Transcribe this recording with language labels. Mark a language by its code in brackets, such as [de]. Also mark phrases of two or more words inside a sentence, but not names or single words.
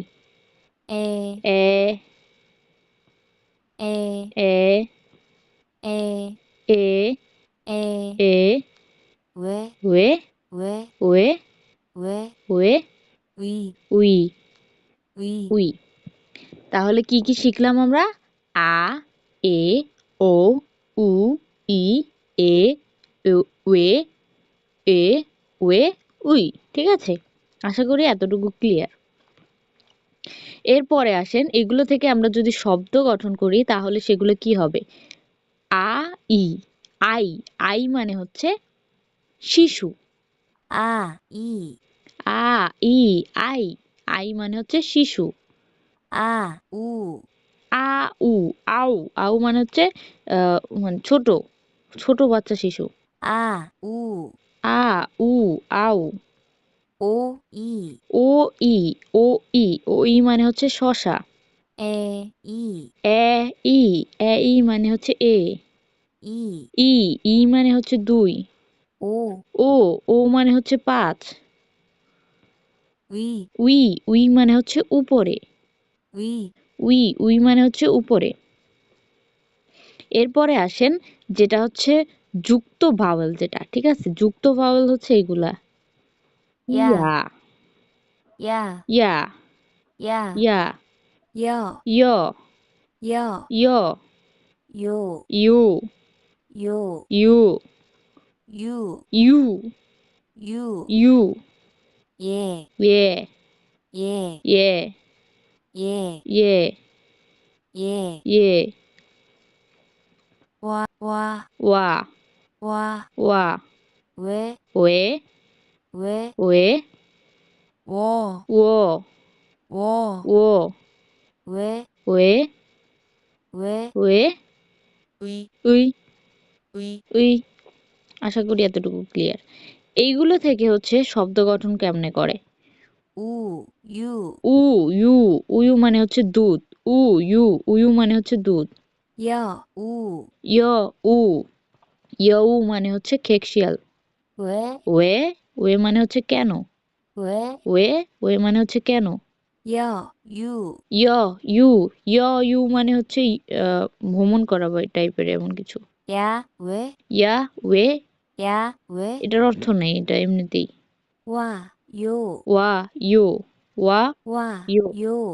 [ko] 에, 에, 에, 에, 에, 에, 에, 에, 왜, 왜, 왜, 왜, 왜, 왜, 위, উই, 위, [bn] উই। তাহলে কি কি শিখলাম আমরা? আ, এ, ও, উ, ই, এ, ওয়ে, এ, ওয়ে, উই। ঠিক আছে, আশা করি এতটুকু ক্লিয়ার। এরপরে আসেন এগুলো থেকে আমরা যদি শব্দ গঠন করি তাহলে সেগুলো কি হবে? আ, ই, আই। আই মানে হচ্ছে শিশু। [ko] 아, 이, [bn] আ, ই, আই। আই মানে হচ্ছে শিশু। [ko] 아, 우, [bn] আ, উ, আউ। আউ মানে হচ্ছে মানে ছোট, ছোট বাচ্চা শিশু। [ko] 아, 우, আ, উ, আউ। 오, 이, [bn] ও, ই, ও, ই। ও, ই মানে হচ্ছে শশা। [ko] 에, 이, [bn] এ, ই, এ, ই মানে হচ্ছে এ। [ko] 이, [bn] ই, ই মানে হচ্ছে ২। [ko] 오, [bn] ও, ও মানে হচ্ছে ৫। [ko] 위, [bn] উই, উই মানে হচ্ছে উপরে। [ko] 위, [bn] উই, উই মানে হচ্ছে উপরে। এরপরে আসেন যেটা হচ্ছে যুক্ত ভাওয়েল যেটা, ঠিক আছে? যুক্ত ভাওয়েল হচ্ছে এগুলা। [ko] 야, ইয়া, 야, ইয়া, 야, ইয়া, 여, ইয়, 여, ইয়, 요, ইউ, 요, ইউ, 유, ইউ, 유, ইউ, 예, ইয়ে, 예, ইয়ে, 예, ইয়ে, 예, ইয়ে, 와, 와, ওয়া, 와, ওয়া, 왜, ওয়ে, 왜, ওয়ে, 워, ও, 워, ও, 왜, ওয়ে, 왜, ওয়ে, 의, উই, 의, [bn] উই। আশা করি এতটুকু ক্লিয়ার। এইগুলো থেকে হচ্ছে শব্দ গঠন কেমনে করে? [ko] 우, 유, [bn] উ, ইউ, উয়ু মানে হচ্ছে দুধ। উ, ইউ, উয়ু মানে হচ্ছে দুধ। [ko] 여, 우, [bn] ইয়, উ, ইয়উ মানে হচ্ছে খেকশিয়াল। [ko] 왜, [bn] ওয়ে, ওয়ে মানে হচ্ছে কেন। [ko] 왜, [bn] ওয়ে, ওয়ে মানে হচ্ছে কেন। [ko] 여, 유, [bn] ইয়, ইউ, ইউ মানে হচ্ছে ভ্রমণ করা বা টাইপের এমন কিছু। [ko] 야, 왜, ইয়া, ওয়ে, 야, 왜, [bn] এটার অর্থ নেই, এটা এমনিতেই। [ko] 와, 요, ওয়া, ইউ, ওয়া, 와, ইউ। 요.